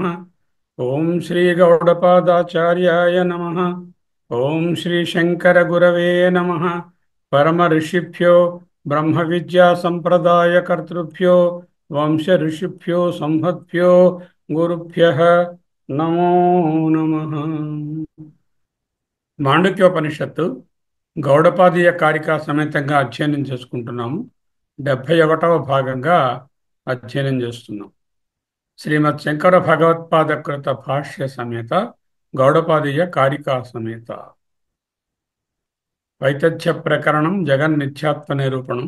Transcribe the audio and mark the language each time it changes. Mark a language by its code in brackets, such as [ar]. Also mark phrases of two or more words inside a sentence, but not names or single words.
[sa] ओम श्री गौडपादाचार्याय नमः। ओम श्री शंकर गुरवे नमः। परम ऋषिभ्यो ब्रह्म विद्या संप्रदाय कर्तृभ्यो वंश ऋषिभ्यो संहद्भ्यो गुरुभ्यः नमो नमः। [te] మాండుక్యోపనిషత్తు గౌడపాదీయ కారికా సమేతంగా అధ్యయనం చేసుకుంటున్నాము. 71వ భాగంగా అధ్యయనం చేస్తున్నాం. శ్రీమద్ శంకర భగవత్పాదకృత భాష్య సమేత గౌడపాదీయ కారికా సమేత వైతథ్య ప్రకరణం జగన్మిథ్యాత్వ నిరూపణం.